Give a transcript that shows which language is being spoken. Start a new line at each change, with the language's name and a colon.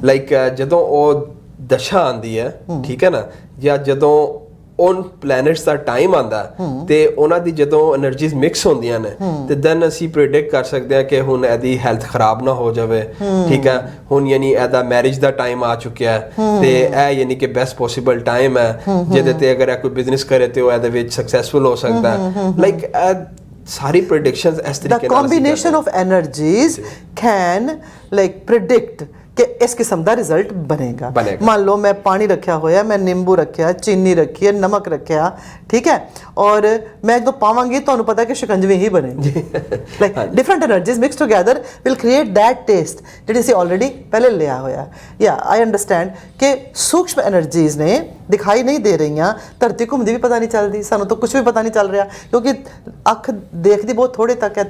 Punjabi: Like ਜਦੋਂ ਉਹ ਦਸ਼ਾ ਆਉਂਦੀ ਹੈ, ਠੀਕ ਹੈ ਨਾ, ਜਾਂ ਜਦੋਂ ਔਨ ਪਲੈਨਟਸ ਦਾ ਟਾਈਮ ਆਂਦਾ ਤੇ ਉਹਨਾਂ ਦੀ ਜਦੋਂ એનર્ਜੀਜ਼ ਮਿਕਸ ਹੁੰਦੀਆਂ ਨੇ, ਤੇ ਦੈਨ ਅਸੀਂ ਪ੍ਰੈਡਿਕਟ ਕਰ ਸਕਦੇ ਹਾਂ ਕਿ ਹੁਣ ਇਹਦੀ ਹੈਲਥ ਖਰਾਬ ਨਾ ਹੋ ਜਾਵੇ, ਠੀਕ ਹੈ। ਹੁਣ ਯਾਨੀ ਇਹਦਾ ਮੈਰਿਜ ਦਾ ਟਾਈਮ ਆ ਚੁੱਕਿਆ ਹੈ, ਤੇ ਇਹ ਯਾਨੀ ਕਿ ਬੈਸਟ ਪੋਸੀਬਲ ਟਾਈਮ ਹੈ ਜਿਹਦੇ ਤੇ ਅਗਰ ਇਹ ਕੋਈ ਬਿਜ਼ਨਸ ਕਰੇ ਤੇ ਉਹ ਇਹਦੇ ਵਿੱਚ ਸਕਸੈਸਫੁਲ ਹੋ ਸਕਦਾ ਹੈ। ਲਾਈਕ ਸਾਰੀ ਪ੍ਰੈਡਿਕਸ਼ਨਸ ਇਸ ਤਰੀਕੇ ਨਾਲ,
English: the combination of energies can like predict
Punjabi: ਕਿ ਇਸ ਕਿਸਮ ਦਾ ਰਿਜ਼ਲਟ ਬਣੇਗਾ। ਮੰਨ ਲਓ ਮੈਂ ਪਾਣੀ ਰੱਖਿਆ ਹੋਇਆ, ਮੈਂ ਨਿੰਬੂ ਰੱਖਿਆ, ਚੀਨੀ ਰੱਖੀ ਹੈ, ਨਮਕ ਰੱਖਿਆ, ਠੀਕ ਹੈ, ਔਰ ਮੈਂ ਜਦੋਂ ਪਾਵਾਂਗੀ ਤੁਹਾਨੂੰ ਪਤਾ ਕਿ ਸ਼ਿਕੰਜਵੀ ਹੀ ਬਣੇਗੀ।
English: like different energies mix together will create that taste
Punjabi: ਜਿਹੜੀ ਅਸੀਂ ਆਲਰੇਡੀ ਪਹਿਲੇ ਲਿਆ ਹੋਇਆ।
English: ਯਾ I understand
Punjabi: ਕਿ ਸੂਖਮ એનર્ਜੀਜ਼ ਨੇ, ਦਿਖਾਈ ਨਹੀਂ ਦੇ ਰਹੀਆਂ, ਧਰਤੀ ਘੁੰਮਦੀ ਵੀ ਪਤਾ ਨਹੀਂ ਚੱਲਦੀ, ਸਾਨੂੰ ਤਾਂ ਕੁਝ ਵੀ ਪਤਾ ਨਹੀਂ ਚੱਲ ਰਿਹਾ, ਕਿਉਂਕਿ ਅੱਖ ਦੇਖਦੀ ਬਹੁਤ ਥੋੜੇ ਤੱਕ ਹੈ।